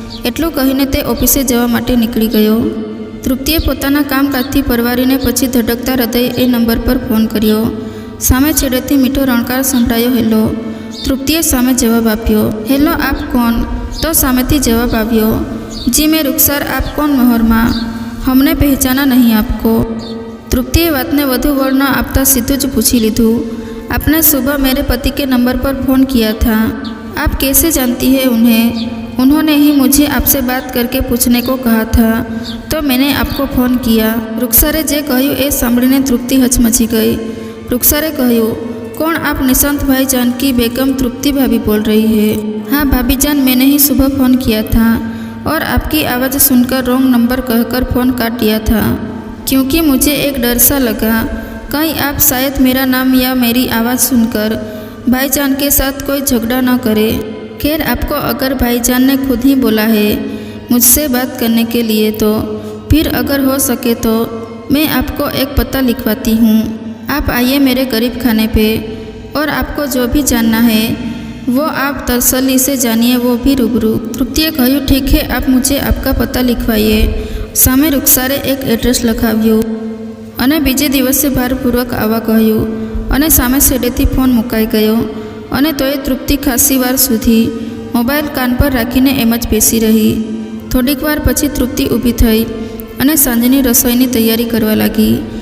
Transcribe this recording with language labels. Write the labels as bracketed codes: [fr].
[gu] એટલું કહીને તે ઓફિસે જવા માટે નીકળી ગયો. તૃપ્તિએ પોતાના કામકાજથી પરવારીને પછી ધડકતા હૃદયે એ નંબર પર ફોન કર્યો. સામે છેડેથી મીઠો રણકાર સંભળાયો, હેલો. તૃપ્તિએ સામે જવાબ આપ્યો, હેલો, આપ કોણ? તો સામેથી જવાબ આવ્યો, [hi] જી મેં રૂકસાર, આપ કોણ મોહરમાં? હમને પહેચાના નહીં આપકો. [gu] તૃપ્તિએ વાતને વધુ વળ ન આપતા સીધું જ પૂછી લીધું, [hi] आपने सुबह मेरे पति के नंबर पर फ़ोन किया था, आप कैसे जानती हैं उन्हें? उन्होंने ही मुझे आपसे बात करके पूछने को कहा था, तो मैंने आपको फ़ोन किया. [gu] રૂકસારે જે કહ્યું એ સાંભળીને તૃપ્તિ હચમચી ગઈ. રૂકસારે કહ્યું, [hi] कौन आप? निशांत भाई जान की बेगम तृप्ति भाभी बोल रही है. हाँ भाभी जान, मैंने ही सुबह फ़ोन किया था और आपकी आवाज़ सुनकर रॉन्ग नंबर कहकर फ़ोन काट दिया था, क्योंकि मुझे एक डर सा लगा कहीं आप शायद मेरा नाम या मेरी आवाज़ सुनकर भाईजान के साथ कोई झगड़ा न करे. खैर, आपको अगर भाईजान ने खुद ही बोला है मुझसे बात करने के लिए, तो फिर अगर हो सके तो मैं आपको एक पता लिखवाती हूँ. आप आइए मेरे गरीब खाने पे और आपको जो भी जानना है वो आप तसल्ली से जानिए, वो भी रूबरू. तृप्तिએ [gu] કહ્યું, [hi] ठीक है, आप मुझे आपका पता लिखवाइए. [gu] સામે રૂકસારે એક એડ્રેસ લખાવ્યું અને બીજે દિવસે ભારપૂર્વક આવવા કહ્યું અને સામે છેડેથી ફોન મુકાઈ ગયો. અને તોય તૃપ્તિ ખાસી વાર સુધી મોબાઈલ કાન પર રાખીને એમ જ બેસી રહી. થોડીક વાર પછી તૃપ્તિ ઊભી થઈ અને સાંજની રસોઈની તૈયારી કરવા લાગી.